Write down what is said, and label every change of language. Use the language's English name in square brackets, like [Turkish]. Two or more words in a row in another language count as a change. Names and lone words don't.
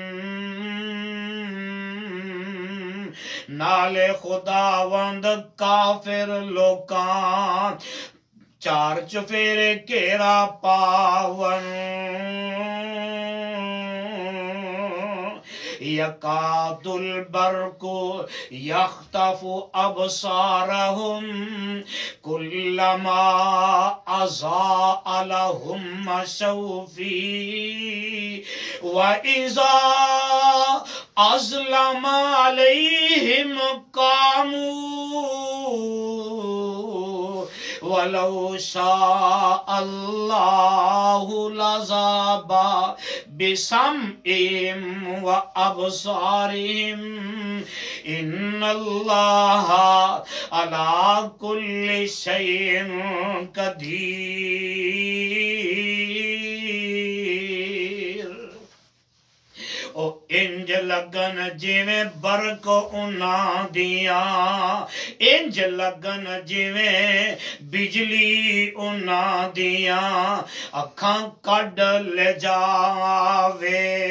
[Punjabi] نالے خداوند کافر لوکاں چار چفیرے کیرا پاون [Arabic] یکاد البرق یخطف ابصارهم کلما اضاء لهم مشوا فیہ واذا اظلم علیہم قاموا ولو شاء اللہ لذهب بسمعهم وابصارهم ان اللہ علی کل شیء [Punjabi] قدیر او انج لگن جویں برق انہاں دیاں انج لگن جویں بجلی انہاں دیاں اکھاں کڈ لے جاوے